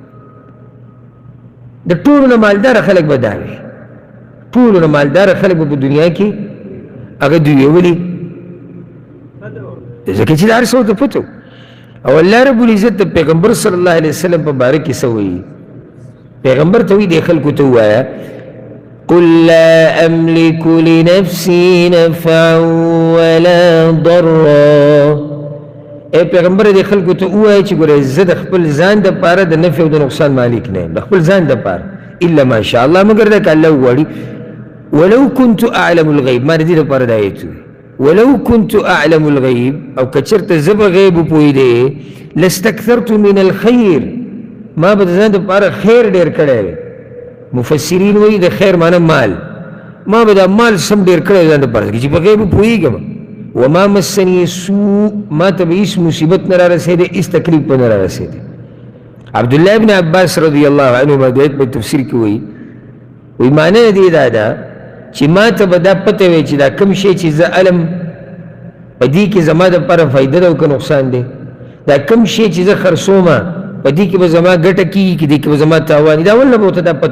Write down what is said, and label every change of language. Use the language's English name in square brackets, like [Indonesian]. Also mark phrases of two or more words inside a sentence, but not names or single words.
[Pashto] د ټولو نه مالداره خلک به دا وي ټولو نه مالداره خلک به په دنیا کې هغه دوی ولي ځکه چې د هر څه ورته پته او الله رب العزت د پیغمبر [Arabic] صلی الله علیه وسلم [Pashto] په باره کې څه وایي پیغمبر ته وایي دې خلکو ته ووایه [Arabic] قل لا أملك لنفسي نفعا ولا ضرا [Pashto] اے پیغمبر دې خلکو ته ووایه چې ګوره زه د خپل ځان دپاره د نفع او د نقصان مالک نه یم د خپل ځان دپاره الا [Arabic] ما شاء الله [Pashto] مګر دا که الله وغواړي [Arabic] ولو كنت أعلم الغیب [Pashto] ما د دې دپاره دا آیت وایي [Arabic] ولو كنت أعلم الغيب أو كثرت زب غيب بويدي لاستكثرت من الخير [Pashto] ما بدزان دپاره خیر ډیر کړی مفسرین وایي د خیر معنی مال ما به دا مال سم ډیر کړی ځان دپاره چې په غیب پوهېږم [Arabic] وما مسني سوء [Pashto] ما ته به هېڅ مصیبت نه رارسېدی هېڅ تکلیف به نه رارسېدی عبدالله ابن عباس [Arabic] رضی الله عنهما [Pashto] د آیت په تفسیر کې وایي معنی دې دا ده چې ما ته به دا پته وی چې دا کوم شی چې زه علم په دې کې زما دپاره فایده ده او که نقصان دی دا کوم شی چې زه خرڅومه په دې کې به زما ګټه کېږي که دې کې به زما تاوان وي دا اول نه به ورته دا پته